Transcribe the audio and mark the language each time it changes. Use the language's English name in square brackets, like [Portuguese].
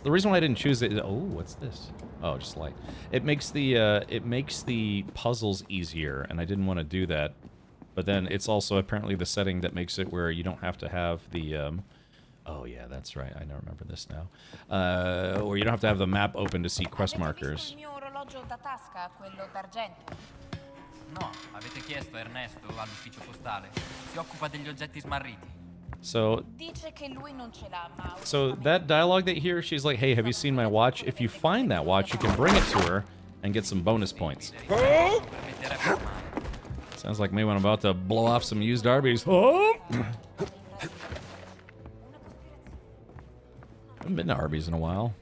[English] The reason why I didn't choose it is, oh, what's this? Oh, just light. It makes the puzzles easier, and I didn't want to do that. But then it's also apparently the setting that makes it where you don't have to have the, oh yeah, that's right, I don't remember this now. Or you don't have to have the map open to see quest markers. [Italian] No, avete chiesto Ernesto all'ufficio postale. Si occupa degli oggetti smarriti. [English] So that dialogue that you hear, she's like, hey, have you seen my watch? If you find that watch, you can bring it to her and get some bonus points. Sounds like me when I'm about to blow off some used Arby's. Oh! I haven't been to Arby's in a while.